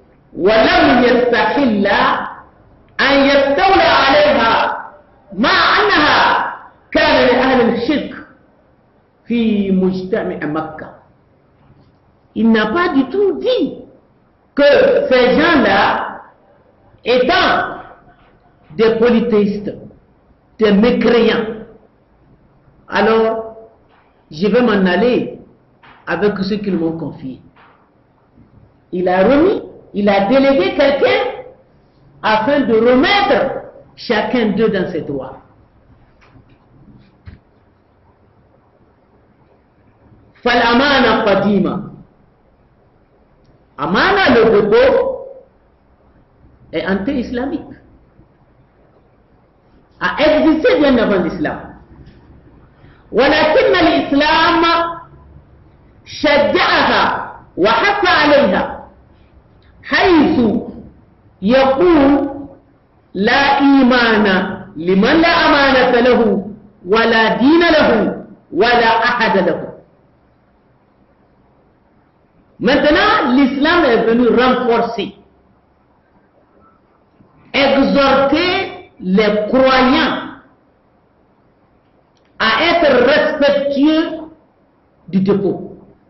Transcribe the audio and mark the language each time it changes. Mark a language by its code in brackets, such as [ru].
[ar] وَلَمْ يَسْتَحِلَّ أن يستولى عليها مع أنها كان لأهل الشرك في مجتمع مكة. [fr] Il n'a pas du tout dit que ces gens-là, étant des polythéistes, des mécréants, alors je vais m'en aller avec ceux qu'ils m'ont confié. il a délégué quelqu'un afin de remettre chacun d'eux dans ses droits. [ar] Fal-amana qadima. [fr] Amana, le dépôt, est anti-islamique. A existé bien avant l'islam. [ar] ولكن الإسلام شجعها وحث عليها حيث يقول لا إيمان لمن لا أمانة له ولا دين له ولا أحد له. [fr] Maintenant, l'islam est venu renforcer, exhorter les croyants à être respectueux du dépôt.